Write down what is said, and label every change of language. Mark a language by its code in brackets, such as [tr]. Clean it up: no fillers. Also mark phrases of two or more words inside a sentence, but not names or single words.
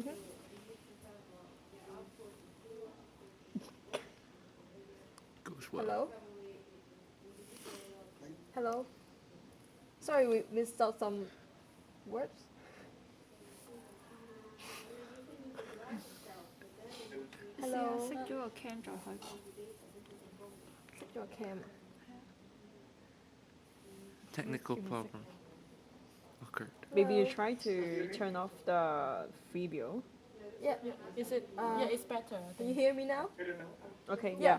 [en] Goes well. Hello? Hello? Sorry, we missed out some words. Hello? [yue] 熄咗個 cam 再開講。 [en] Set your cam. Technical problem occurred. Maybe you try to turn off the video. Yeah. Is it? Yeah, it's better. I Can you think. hear me now? I don't know. Okay. Yeah.